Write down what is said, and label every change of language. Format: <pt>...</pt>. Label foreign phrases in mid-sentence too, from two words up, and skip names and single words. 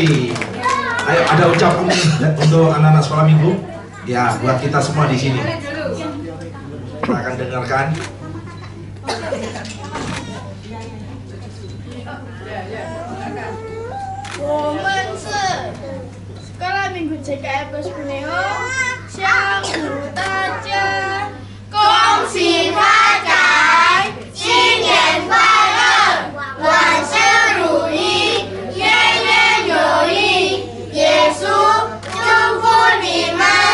<id>Ayo ada ucapan untuk anak-anak sekolah minggu ya buat kita semua di sini. Kita akan dengarkan. Sekolah Minggu JKI Proskuneo，</id> <zh>相互大家恭喜发财，新年快乐，万事如意，月月有余，耶稣祝福你们。</zh>